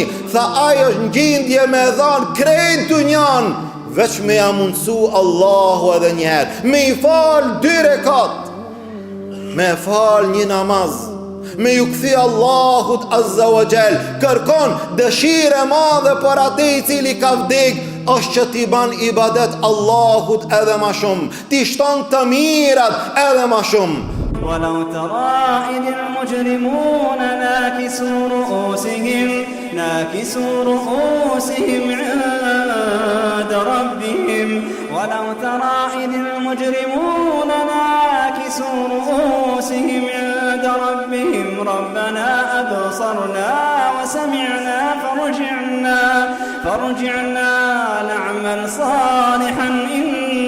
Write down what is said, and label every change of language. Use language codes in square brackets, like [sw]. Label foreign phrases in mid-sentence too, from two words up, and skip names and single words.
[sq] Tha ajo është në gjendje me dhanë krejt dynjan, veç me ja mundësu Allahu edhe njëherë, me i fal 2 rekat, me fal një namaz, me ju këthi Allahut [ar] عز وجل. [sq] Kërkon dëshire madhe për atë i cili ka vdek, është që ti ban ibadet Allahut edhe ma shumë, ti shton të mirat edhe ma shumë. [ar] ولو ترى إذ المجرمون ناكسوا رؤوسهم عند ربهم ولو ترى إذ المجرمون ناكسوا رؤوسهم عند ربهم ربنا أبصرنا وسمعنا فارجعنا نعمل صالحا